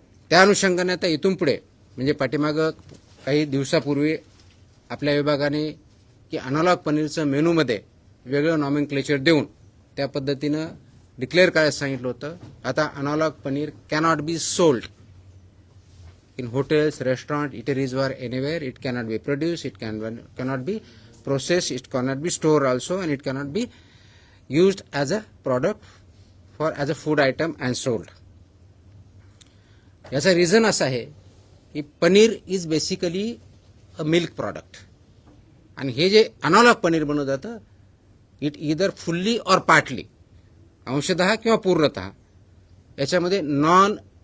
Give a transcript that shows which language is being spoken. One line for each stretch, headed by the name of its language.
Marathi: त्या अनुषंगाने आता इथून पुढे म्हणजे पाठीमागं काही दिवसापूर्वी आपल्या विभागाने की अनालॉग पनीरचं मेनूमध्ये वेगळं नॉमेनक्लेचर देऊन त्या पद्धतीनं डिक्लेअर करायला सांगितलं होतं. आता
English: Analog paneer cannot be sold in hotels, restaurant, eateries or anywhere. It cannot be produced, it cannot be processed, it cannot be stored also, and it cannot be used as a product as a food item and sold.
Marathi: याचा reason असा आहे की paneer
English: is basically a milk product
Marathi: आणि हे जे analogue paneer बनवलं जातं
English: it either fully or partly
Marathi: अंशतः किंवा पूर्णतः याच्यामध्ये नॉन